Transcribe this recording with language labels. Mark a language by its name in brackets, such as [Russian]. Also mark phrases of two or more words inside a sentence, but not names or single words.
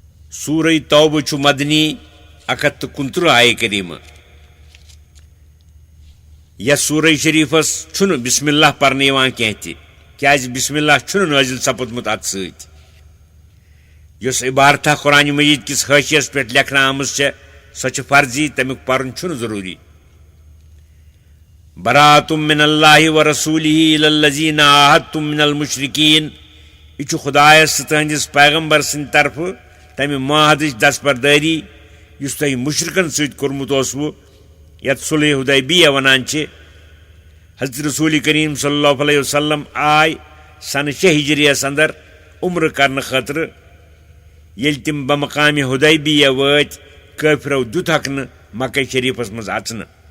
[Kashmiri] सूरह तौबह छु मदनी 129 आये करीमा या सूरह शरीफस छुन बिस्मिल्लाह परने यवान कह क्या बिस्मिल्लाह छुन नाजिल सपदमुत अत सत युस इबारत कुरान मजीद किस हाशियस पे लेखना आम सो फर्जी तमुक पर्न छुन जरूरी [Arabic] براءة من الله ورسوله إلى الذين عاهدتم من المشركين [Kashmiri] यह खुदायस तुहंदिस पैगंबर सिंद तरफ तमि माहदच दस्तबरदारी युस तुह मुशरिकन सत कोरमुत ओसवु यत सुलह हुदैबिया वनान हज़रत रसूल करीम [Arabic] صلى الله عليه وسلم [Kashmiri] आय सन 6 हिजरियस अंदर उम्र करने खतर येल तिम बमकाम हुदैबिया वत काफिरों दुतक न मक्का शरीफस मज अचन